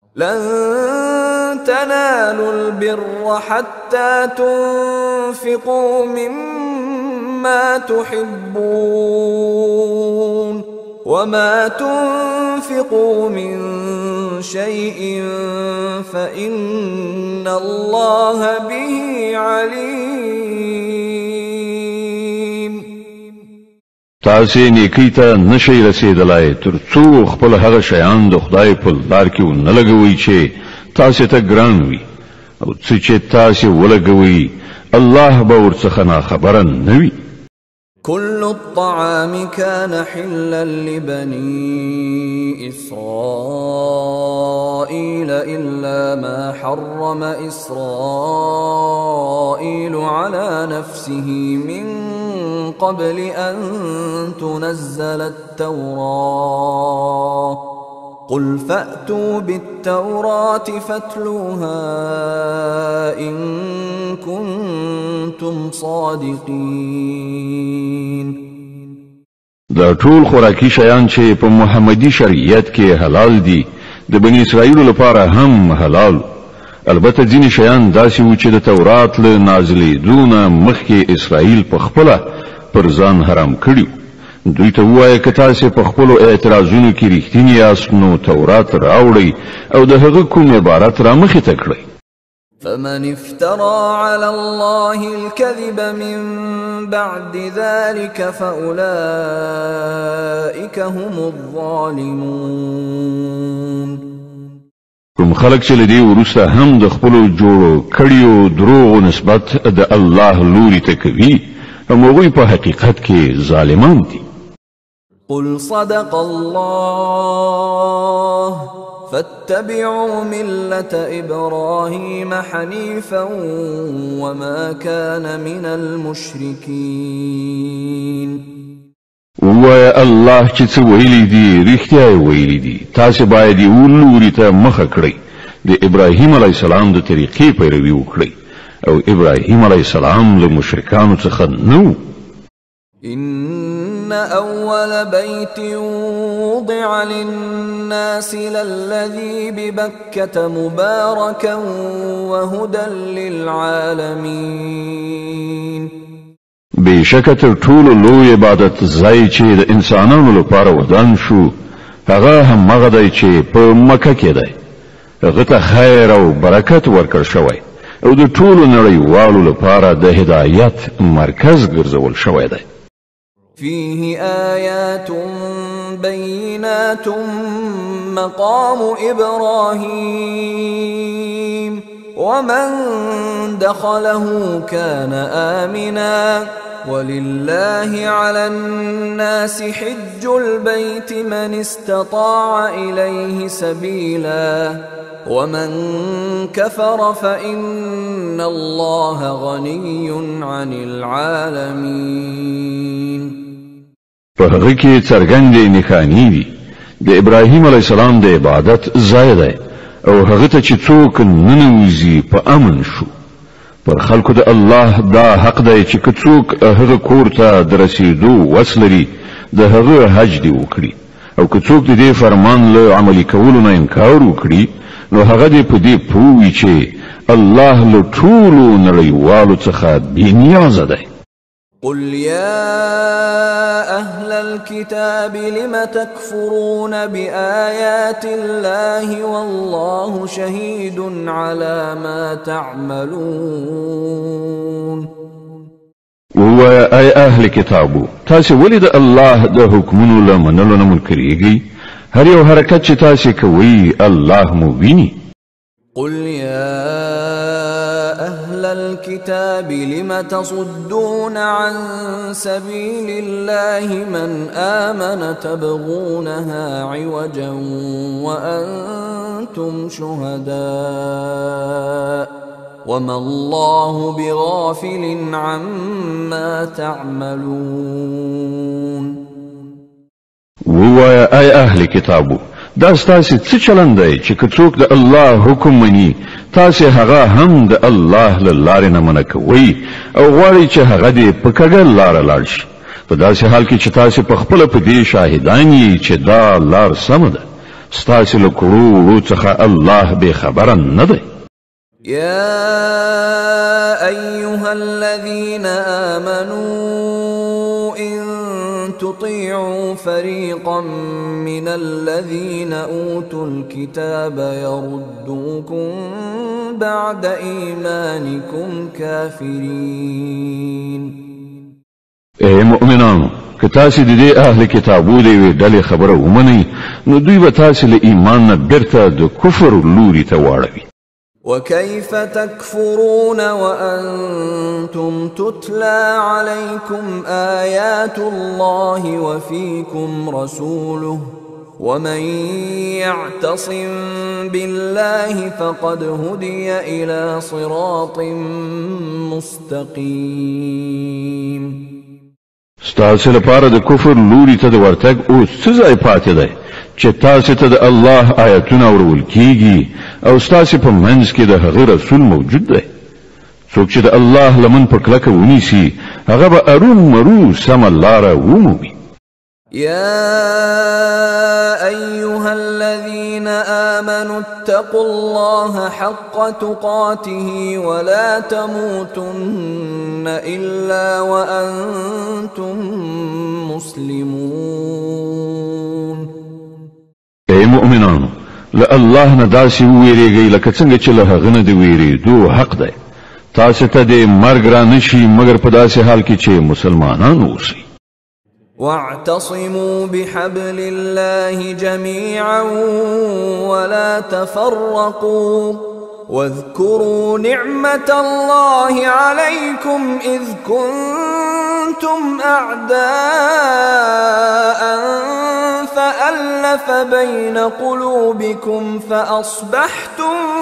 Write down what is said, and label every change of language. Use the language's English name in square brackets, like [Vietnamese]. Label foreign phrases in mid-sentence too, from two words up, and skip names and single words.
[Arabic] لن تنالوا البر حتى تنفقوا مما تحبون وما تنفقوا من شيء فإن الله به عليم. [Pashto] تاسې نیکی ته نشئ رسېدلی تر څو خپل هغه شیان د خدای په لار کې ونه لګوئ چې تاسې ته ګران وي او څه چې تاسې ولګوئ الله به ورڅخه ناخبره نه وي. [Arabic] كل الطعام كان حلا لبني إسرائيل إلا ما حرم إسرائيل على نفسه من قبل أن تنزل التوراة قل فأتوا بالتوراة فاتلوها إن كنتم صادقين. [Pashto] دا ټول خوراکي شیان چې په محمدي شریعت کې حلال دي د بنی اسرائیل لپاره هم حلال. البته ځینې شیان داسې وو چې د تورات له نازلېدو نه مخکې اسرائیل په خپله پر ځان حرام کړي. دوی ته ووایه که تاسې په خپلو اعتراضونو کې رښتیني یاست نو تورات راوړئ او د هغه کوم عبارت را مخې ته کړئ. [Arabic] فمن افترى على الله الكذب من بعد ذلك فأولئك هم الظالمون. [Pashto] کوم خلک چې له دې وروسته هم د خپلو جوړو کړیو دروغو نسبت د الله لوري ته کوي هم هغوی په حقیقت کې ظالمان دي. [Arabic] قل صدق الله فاتبعوا ملة إبراهيم حنيفا وما كان من المشركين. [Pashto] ووایه الله چې څه ویلي دي رښتیا یې ویلي دي. تاسې باید یې ولوري ته مخه کړئ د ابراهیم [Arabic] علیه السلام [Pashto] د طریقې پیروي وکړئ او ابراهیم [Arabic] علیه السلام [Pashto] له مشرکانو څخه نه و. [Arabic] إن أول بيت وضع للناس للذي ببكة مباركا وهدى للعالمين. [Pashto] بشکه تر ټولو لوی عبادت ځای چې د انسانانو لپاره ودان شو هغه همغه دی چې په مکه کې دی. هغه ته خیر او برکت ورکړ شوی او د ټولو نړیوالو لپاره د هدایت مرکز ګرځول شوی دی. [Arabic] فيه آيات بينات مقام إبراهيم ومن دخله كان آمنا ولله على الناس حج البيت من استطاع إليه سبيلا ومن كفر فإن الله غني عن العالمين. [Pashto] په هغه کې څرګندې نښانې دي د ابراهیم [Arabic] علیه السلام [Pashto] د عبادت ځای دی او هغه ته چې څوک ننوځي په امن شو. پر خلکو د الله دا حق دی چې که څوک هغه کور ته د رسېدو وس لري د هغه حج دې وکړي او که څوک د دې فرمان له عملي کولو نه انکار وکړي نو هغه دې په دې پوه وي چې الله له ټولو نړیوالو څخه بېنیازه دی. [Arabic] قل يا أهل الكتاب لم تكفرون بآيات الله والله شهيد على ما تعملون. [Pashto] ووایه ای اهل کتابو تاسې ولې د الله د حکمونو له منلو نه منکرېږئ؟ هر یو حرکت چې تاسې کوئ الله مو ویني. [Arabic] قل يا أهل الكتاب لم تصدون عن سبيل الله من آمن تبغونها عوجا وأنتم شهداء وما الله بغافل عما تعملون. [Pashto] ووایه ای اهل کتابو دا ستاسې څه چلند دی چې که څوک د الله حکم مني تاسې هغه هم د الله له لارې نه منع کوئ او غواړئ چې هغه دې په کږه لاره لاړ شي په داسې حال کې چې تاسې په خپله په دې شاهدان یې چې دا لار سمه ده. ستاسې له کړو وړو څخه الله بې خبره نه دی. [Arabic] يا أيها الذين آمنوا إن تطيعوا فريقا من الذين أوتوا الكتاب يردوكم بعد إيمانكم كافرين. [Pashto] اے مؤمنانو، که تاسې د دې اهل کتابو د یوې ډلې خبره ومنئ نو دوی به تاسې له ایمان نه بیرته د کفر لوري ته واړوي. [Arabic] وكيف تكفرون وأنتم تتلى عليكم آيات الله وفيكم رسوله ومن يعتصم بالله فقد هدي إلى صراط مستقيم. [Pashto] ستاسې لپاره د کفر لوري ته د ورتګ اوس څه ځای پاتې دی چې تاسې ته د الله آیتونه اورول کیږي او ستاسې په منځ کې د هغه رسول موجود دی. څوک چې د الله لمن په کلکه ونیسي هغه به ارومرو سمه لاره ومومي. [Arabic] يا أيها الذين آمنوا اتقوا الله حق تقاته ولا تموتن إلا وأنتم مسلمون. [Pashto] اے مؤمنانو، له الله نه داسې وویریږئ لکه څنګه چې له هغه نه د ویریدو حق دی. تاسې ته د مرګ را نشي مګر په داسې حال کې چې مسلمانان اوسئ. [Arabic] واعتصموا بحبل الله جميعا ولا تفرقوا واذكروا نعمة الله عليكم إذ كنتم أعداء فألف بين قلوبكم فأصبحتم